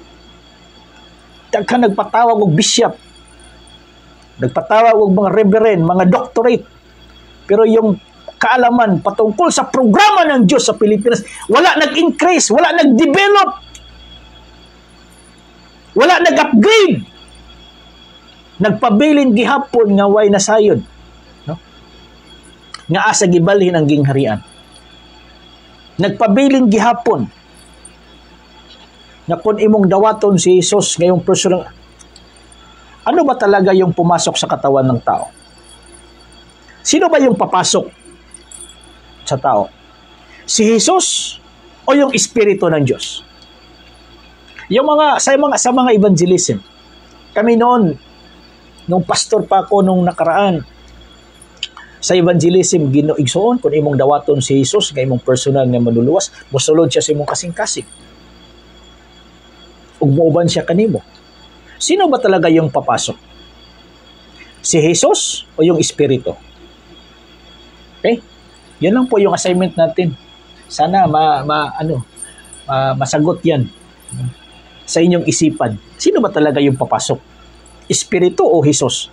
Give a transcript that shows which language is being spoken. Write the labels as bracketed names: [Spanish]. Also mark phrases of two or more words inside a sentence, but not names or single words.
[Cebuano] Ka nagpatawag og bishop, nagpatawag og mga reverend, mga doctorate, [Filipino] pero yung kaalaman patungkol sa programa ng Diyos sa Pilipinas, wala nag-increase, wala nag-develop, wala nag-upgrade. [Cebuano] Nagpabilin gihapon nga way nasayod, no? Nga asa gibalhin ang gingharian. Nagpabilin gihapon nga kung imong dawaton si Jesus [Filipino] ngayong personal, ano ba talaga yung pumasok sa katawan ng tao? Sino ba yung papasok sa tao? Si Jesus o yung Espiritu ng Diyos? Yung sa mga evangelism, kami noon, nung pastor pa ako nung nakaraan, sa evangelism, [Cebuano] ginoigsoon, kung imong dawaton si Jesus, nga imong personal nga manluluwas, musulod siya sa imong kasing-kasing. Ug muuban siya kanimo. [Filipino] Sino ba talaga yung papasok? Si Jesus o yung Espiritu? Okay? Yan lang po yung assignment natin. Sana masagot yan sa inyong isipan. Sino ba talaga yung papasok?